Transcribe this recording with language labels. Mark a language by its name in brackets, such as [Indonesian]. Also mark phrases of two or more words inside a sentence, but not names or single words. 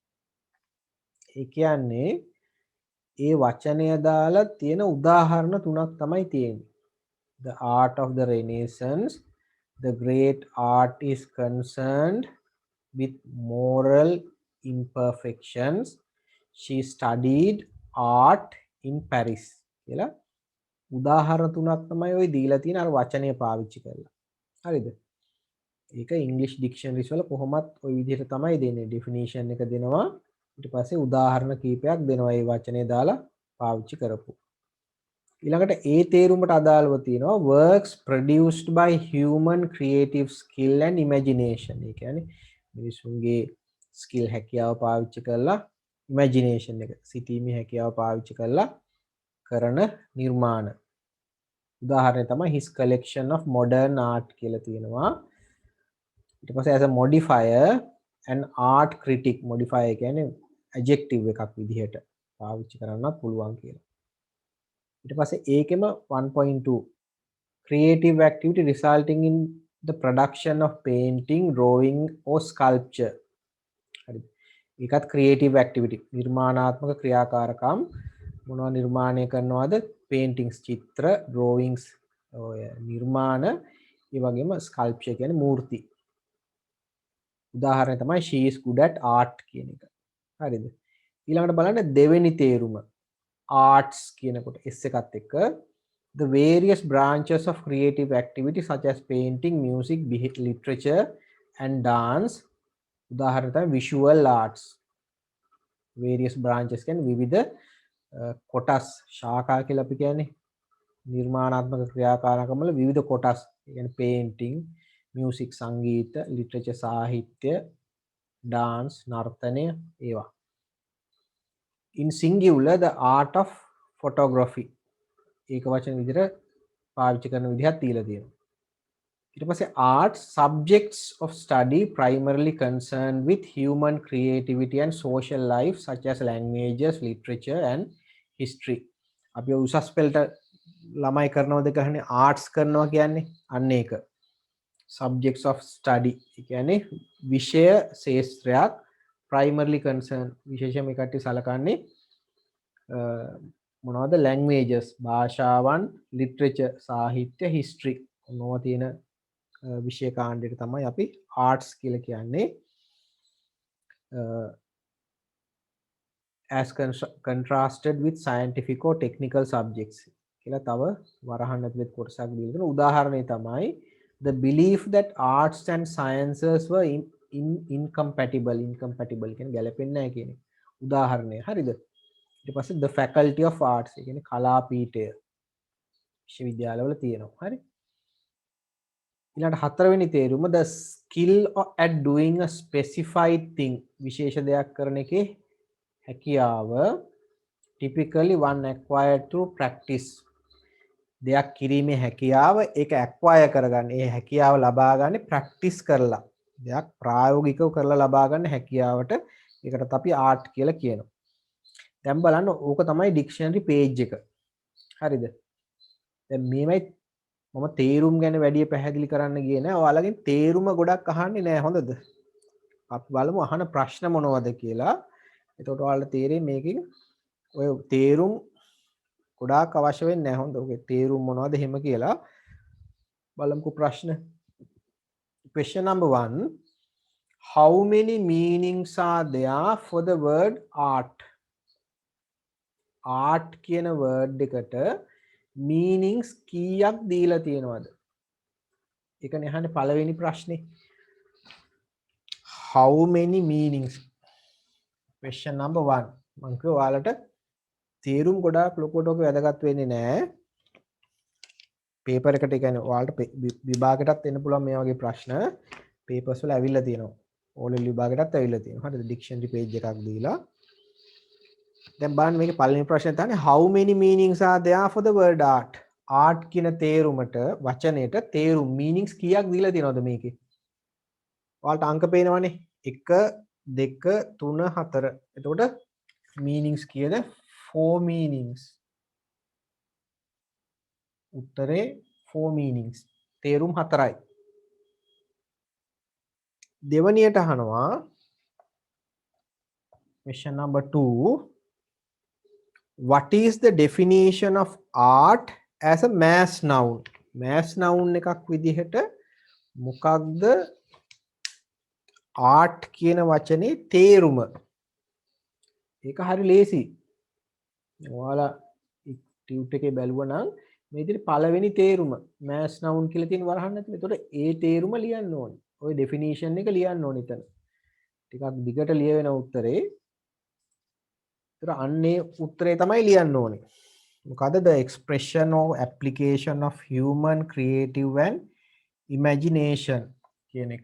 [Sinhala] ඒ කියන්නේ ඒ වචනය දාලා තියෙන උදාහරණ තුනක් තමයි තියෙන්නේ [English] the art of the renaissance the great art is concerned with moral imperfections she studied art in paris [Sinhala] කියලා උදාහරණ තුනක් තමයි ওই දීලා තියෙන අර වචනය පාවිච්චි කරලා හරිද ඒක ඉංග්‍රීසි ඩික්ෂනරිස් වල කොහොමත් ওই විදිහට තමයි දෙන්නේ ඩෙෆිනිෂන් එක දෙනවා ඊට පස්සේ උදාහරණ කීපයක් දෙනවා ඒ වචනේ දාලා පාවිච්චි කරපු ඊළඟට ඒ තේරුමට අදාළව තියෙනවා [English] works produced by human creative skill and imagination [Sinhala] ඒ කියන්නේ මිනිසුන්ගේ ස්කිල් හැකියාව පාවිච්චි කරලා imagination එක සිතීමේ හැකියාව පාවිච්චි කරලා කරන නිර්මාණ උදාහරණය තමයි [English] his collection of modern art [Sinhala] කියලා තියෙනවා ඊට පස්සේ as [English] a modifier an art critic modifier [Sinhala] කියන්නේ adjective එකක් විදිහට පාවිච්චි කරන්නත් පුළුවන් කියලා ඊට පස්සේ ඒකෙම [English] 1.2 creative activity resulting in the production of painting drawing or sculpture [Sinhala] හරිද ඒකත් [English] creative activity [Sinhala] නිර්මාණාත්මක ක්‍රියාකාරකම් මොනවා නිර්මාණය කරනවද paintings චිත්‍ර drawings ඔය නිර්මාණ ඒ වගේම sculpture කියන්නේ මූර්ති උදාහරණය තමයි [English] she is good at art [Sinhala] කියන එක හරිද ඊළඟට බලන්න දෙවෙනි තේරුම arts කියනකොට s එකත් එක්ක [English] the various branches of creative activity such as painting music literature and dance [Sinhala] උදාහරණ තමයි [English] visual arts various branches [Sinhala] කියන්නේ විවිධ කොටස් ශාඛා කියලා අපි කියන්නේ නිර්මාණාත්මක ක්‍රියාකාරකම් වල විවිධ කොටස් ඒ කියන්නේ [English] painting music [Sinhala] සංගීත literature සාහිත්‍ය dance නර්තනය ඒවා [English] in singular the art of photography [Sinhala] ඒක වචන විදිහට පාවිච්චි කරන විදිහක් තියලා තියෙනවා ඊට පස්සේ [English] arts subjects of study primarily concerned with human creativity and social life such as languages, literature and history. [Sinhala] අපි උසස් පෙළට ළමයි කරනවද කියන්නේ ආර්ට්ස් කරනවා කියන්නේ අන්න ඒක. [English] subjects of study [Sinhala] ඒ කියන්නේ විෂය ශාස්ත්‍රයක් [English] primarily concerned [Sinhala] විශේෂයෙන් මේ කට්ටිය සලකන්නේ මොනවද languages භාෂාවන්, literature සාහිත්‍ය, history මොනවා තියෙන විෂය කාණ්ඩයට තමයි අපි ආර්ට්ස් කියලා කියන්නේ. [English] As contrasted with scientific or technical subjects [Sinhala] කියලා තව වරහන් ඇතුළේ කොටසක් දීලා තියෙනවා. උදාහරණය තමයි [English] the belief that arts and sciences were incompatible [Sinhala] කියන්නේ ගැලපෙන්නේ නැහැ කියන උදාහරණය. හරිද? ඊට පස්සේ [English] the faculty of arts [Sinhala] ඒ කියන්නේ කලාපීඨය විශ්වවිද්‍යාලවල තියෙනවා. හරි? ඊළඟ හතරවෙනි තේරුම [English] the skill at doing a specified thing [Sinhala] විශේෂ දෙයක් කරන එකේ හැකියාව [English] typically one acquired through practice [Sinhala] දෙයක් කිරීමේ හැකියාව ඒක acquire කරගන්න ඒ හැකියාව ලබා ගන්න practice කරලා දෙයක් ප්‍රායෝගිකව කරලා ලබා ගන්න හැකියාවට ඒකටත් අපි art කියලා කියනවා. දැන් බලන්න ඕක තමයි [English] dictionary page [Sinhala] එක. හරිද? දැන් මේවයි මම තේරුම් ගැන වැඩි පැහැදිලි කරන්න ගියේ නෑ. ඔයාලගෙන් තේරුම ගොඩක් අහන්නේ නෑ හොඳද? අපි බලමු අහන ප්‍රශ්න මොනවද කියලා. එතකොට ඔයාලට තේරෙයි මේකෙන් ඔය තේරුම් ගොඩාක් අවශ්‍ය වෙන්නේ නැහැ. හොඳ ඔගේ තේරුම් මොනවද එහෙම කියලා බලමුකෝ ප්‍රශ්න. [English] Question number 1. How many meanings are there for the word art? [Sinhala] art කියන word එකට meanings කීයක් දීලා තියෙනවද? ඒකනේ අහන්නේ පළවෙනි ප්‍රශ්නේ. [English] How many meanings? Question number 1. [Sinhala] මම කිව්වා ඔයාලට තේරුම් ගොඩාක් ලොකුවට ඔක වැදගත් වෙන්නේ නැහැ. පේපර් එකට කියන්නේ ඔයාලට විභාගයටත් එන්න පුළුවන් මේ වගේ ප්‍රශ්න පේපර්ස් වල ඇවිල්ලා තියෙනවා. ඕලෙල් විභාගයටත් ඇවිල්ලා තියෙනවා. හරිද? [English] dictionary page [Sinhala] එකක් දීලා. දැන් බලන්න මේකේ පළවෙනි ප්‍රශ්නේ තමයි [English] how many meanings are there for the word art? [Sinhala] art කියන තේරුමට වචනයට තේරුම් meanings කීයක් දීලා තියෙනවද මේකේ? ඔයාලට අංක පේනවනේ. 1 2 3 4. එතකොට meanings කියන 4 meanings. උත්තරේ 4 meanings. තේරුම් 4යි. දෙවනියට අහනවා [English] question number 2. What is the definition of art as a mass noun? mass noun [Sinhala] එකක් විදිහට මොකක්ද art කියන වචනේ තේරුම? ඒක හරි ලේසි. ඔයාලා ටියුට් එකේ බැලුවා නම් මේ විදිහට පළවෙනි තේරුම [English] mass noun [Sinhala] කියලා තියෙන වරහන් ඇතුලේ. ඒතකොට ඒ තේරුම ලියන්න ඕනේ. ওই definition එක ලියන්න ඕනේ එතන. ටිකක් දිගට ලියවෙන උත්තරේ. ඒතර අන්නේ උත්තරේ තමයි ලියන්න ඕනේ. [English] මොකද the expression or application of human creative and imagination [Sinhala] කියන එක.